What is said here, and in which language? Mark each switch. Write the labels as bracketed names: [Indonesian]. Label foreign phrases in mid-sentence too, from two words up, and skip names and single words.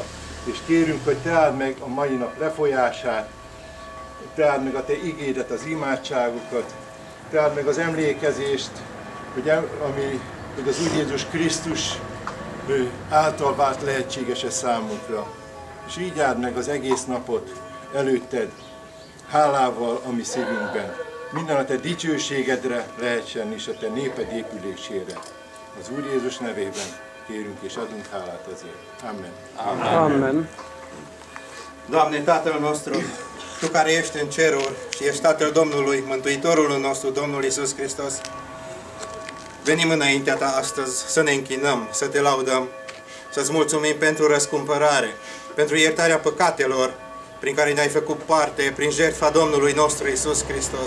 [Hungarian] És kérünk, hogy te áld meg a mai nap lefolyását, te áld meg a te igédet, az imádságokat, te áld meg az emlékezést, hogy az Úr Jézus Krisztus által vált lehetséges-e számunkra. És így áld meg az egész napot előtted, hálával a mi szívünkben. Minden a te dicsőségedre lehessen és a te néped épülésére. Az Úr Jézus nevében kérünk és adunk hálát ezért. Amen. Amen. Amen. [Romanian] Doamne, Tatăl nostru, Tu care ești în ceruri și ești Tatăl Domnului, Mântuitorul nostru, Domnul Iisus Hristos, venim înaintea Ta astăzi să ne închinăm, să Te laudăm, să-ți mulțumim pentru răscumpărare, pentru iertarea păcatelor prin care ne-ai făcut parte, prin jertfa Domnului nostru Iisus Hristos.